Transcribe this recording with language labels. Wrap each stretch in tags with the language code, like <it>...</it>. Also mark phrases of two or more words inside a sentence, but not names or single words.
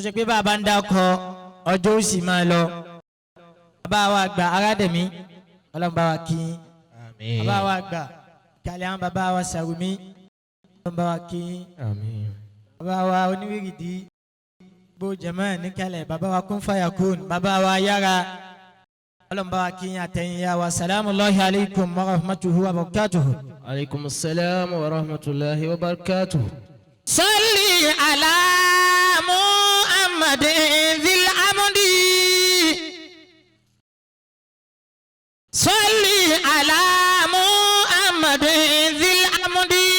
<yo>ṣe pé bàbá ń dákọ ọjọ́ ó sì máa lọ bàbá wa gba Arádẹ̀mí ọlọ́run bá wa kí bàbá wa gbà kálẹ̀ àwọn bàbá wa Sàrùmí ọlọ́run bá wa kí bàbá wa oníwìrìdí bó jẹ̀mọ́ níkàlẹ̀ bàbá wa</yo> <ar>كن فيكون</ar> <yo>bàbá wa Yára ọlọ́run bá wa kí àtẹ̀yìn yá wa</yo> <ar>سلام الله عليكم ورحمته وبركاته. عليكم السلام ورحمة الله وبركاته. صلي على محمد ذي العمد صلي على محمد ذي العمد</ar>